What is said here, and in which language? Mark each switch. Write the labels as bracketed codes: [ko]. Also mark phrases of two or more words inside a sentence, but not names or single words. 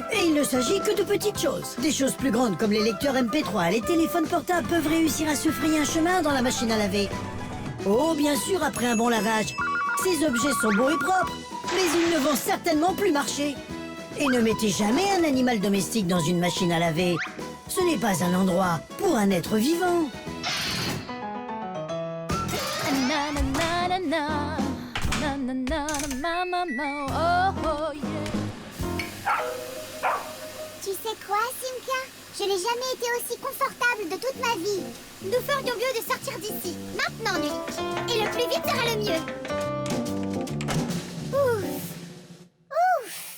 [fr] Et il ne s'agit que de petites choses. Des choses plus grandes comme les lecteurs MP3 et les téléphones portables peuvent réussir à se frayer un chemin dans la machine à laver. Oh, bien sûr, après un bon lavage. Ces objets sont beaux et propres, mais ils ne vont certainement plus marcher. Et ne mettez jamais un animal domestique dans une machine à laver. Ce n'est pas un endroit pour un être vivant. Na na na na na na na na ma ma ma oh oh yeah. Tu sais quoi, Simka? Je n'ai jamais été aussi confortable de toute ma vie. Nous ferions mieux de sortir d'ici, maintenant, Nulik. Et le plus vite sera le mieux. Ouf! Ouf!